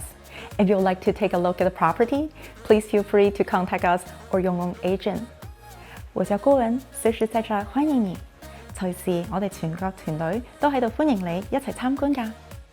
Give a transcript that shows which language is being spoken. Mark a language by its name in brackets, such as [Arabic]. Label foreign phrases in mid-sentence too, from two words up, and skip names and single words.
[English] If you'd like to take a look at the property, please feel free to contact us or your own agent. [Cantonese] 我叫高文，隨時在這歡迎你。隨時我哋全國團隊都喺度歡迎你一齊參觀㗎。